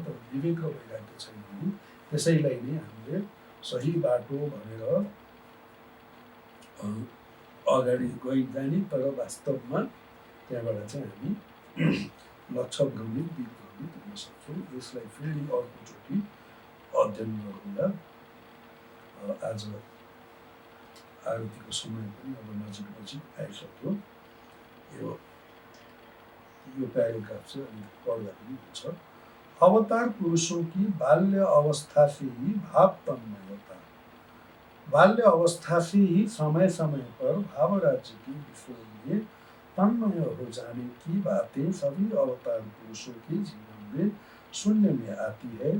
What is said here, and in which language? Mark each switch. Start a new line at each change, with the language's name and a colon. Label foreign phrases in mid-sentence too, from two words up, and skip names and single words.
Nepali: तर विवेक र वैराग्य छैन भने त्यसैलाई नै हामीले सही बाटो भनेर अगाडि गइजाने, तर वास्तवमा त्यहाँबाट चाहिँ हामी लक्ष्य भ्रमित दिग्भ्रमित हुन सक्छौँ। यसलाई फेरि अर्कोचोटि अध्ययन गरौँला। आज आरतीको समय पनि अब नजिक आइसक्यो। यो प्याराग्राफ चाहिँ अलिक पढ्दा पनि हुन्छ।
Hindi: अवतार पुरुषों की बाल्य अवस्था से ही भाव तन्मयता, बाल्य अवस्था से ही समय समय पर भाव राज्य के विषय में तन्मय हो जाने की बातें सभी अवतार पुरुषों के जीवन में सुनने में आती है।